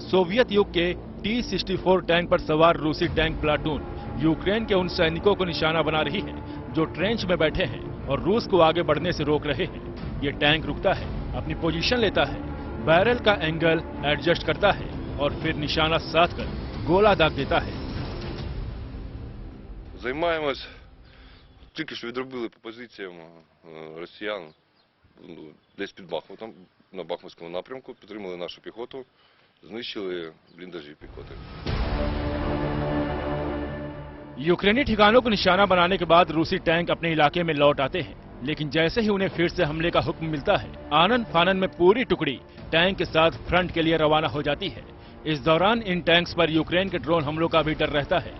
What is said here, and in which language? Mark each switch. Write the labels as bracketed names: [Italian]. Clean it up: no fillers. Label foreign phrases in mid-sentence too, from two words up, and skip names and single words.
[Hindi] सोवियत युग के T-64 टैंक पर सवार रूसी टैंक प्लाटून यूक्रेन के उन सैनिकों को निशाना बना रही है जो ट्रेंच में बैठे हैं और रूस को आगे बढ़ने से रोक रहे हैं। ये टैंक रुकता है, अपनी पोजीशन लेता है, बैरल का एंगल एडजस्ट करता है और फिर निशाना साध कर गोला दाग देता है। [Ukrainian] Займаємось тільки що відробили по позиціям росіян десь під Бахмутом, на Бахмутському напрямку, підтримали нашу піхоту, знищили бліндажі піхоти. [Hindi] यूक्रेनी ठिकानों को निशाना बनाने के बाद रूसी टैंक अपने इलाके में लौट आते हैं, लेकिन जैसे ही उन्हें फिर से हमले का हुक्म मिलता है, आनन फानन में पूरी टुकड़ी टैंक के साथ फ्रंट के लिए रवाना हो जाती है। इस दौरान इन टैंक्स पर यूक्रेन के ड्रोन हमलों का भी डर रहता है।